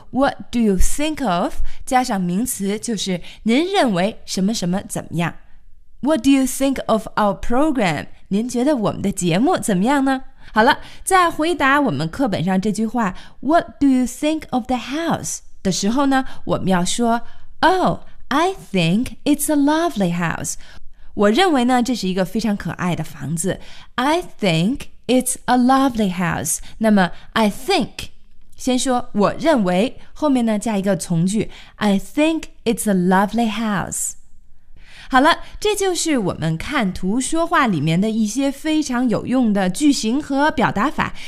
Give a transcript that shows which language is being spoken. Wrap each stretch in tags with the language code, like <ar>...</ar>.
<en>What do you think of？</en> <zh>加上名词就是您认为什么什么怎么样 ？</zh> <en>What do you think of our program？</en> <zh>您觉得我们的节目怎么样呢？好了，在回答我们课本上这句话</zh> <en>What do you think of the house?</en> <zh>的时候呢，我们要说</zh> <en>Oh, I think it's a lovely house.</en> <zh>我认为呢，这是一个非常可爱的房子。</zh> <en>I think it's a lovely house. 那么 I think,</en> <zh>先说我认为，后面呢加一个从句</zh> <en>I think it's a lovely house.</en> <zh>好了，这就是我们看图说话里面的一些非常有用的句型和表达法。</zh>